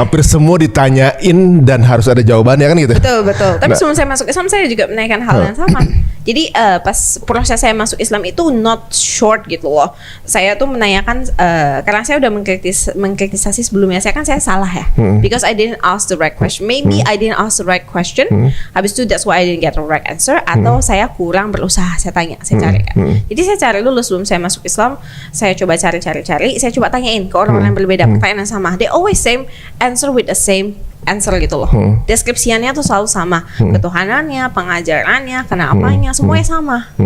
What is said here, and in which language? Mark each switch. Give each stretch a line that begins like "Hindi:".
Indonesian: Hampir semua ditanyain dan harus ada jawabannya kan gitu. Betul. Tapi sebelum saya masuk Islam, saya juga menanyakan hal yang sama. Jadi pas proses saya masuk Islam itu
English: not short
Indonesian: gitu loh. Saya tuh menanyakan karena saya udah mengkritisasi sebelumnya. Saya salah ya.
English: Because I didn't ask the right question. Maybe I didn't ask the right question.
Indonesian: Habis itu
English: that's why I didn't get the right answer.
Indonesian: Atau saya kurang berusaha. Saya tanya, saya cari kan. Jadi saya cari dulu sebelum saya masuk Islam. Saya coba cari. Saya coba tanyain ke orang-orang yang berbeda. Pertanyaan yang sama,
English: they always same answer
Indonesian: with the same answer gitu loh. Deskripsiannya tuh selalu sama, ketuhanannya, pengajarannya, kenapanya, semuanya sama.